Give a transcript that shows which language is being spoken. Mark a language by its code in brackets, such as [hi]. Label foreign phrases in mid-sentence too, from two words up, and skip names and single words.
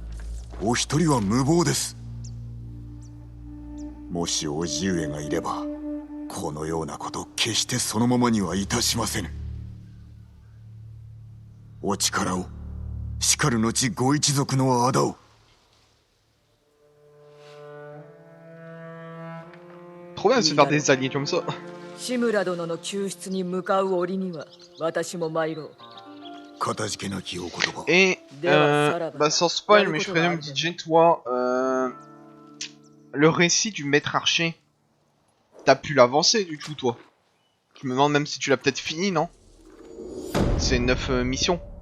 [ja] お一人は無謀です。もし叔父上がいれば、このようなこと決してそのままにはいたしませぬ。お力を、しかる後ご一族の仇を。 [fr] Trop bien de se faire des alliés comme ça. [ja] 志村殿の救出に向かう折には私も参ろう。 [fr] Et bah sans spoil, mais je présume DJ toi, le récit du maître archer, t'as pu l'avancer du coup toi. Je me demande même si tu l'as peut-être fini, non? C'est 9 missions.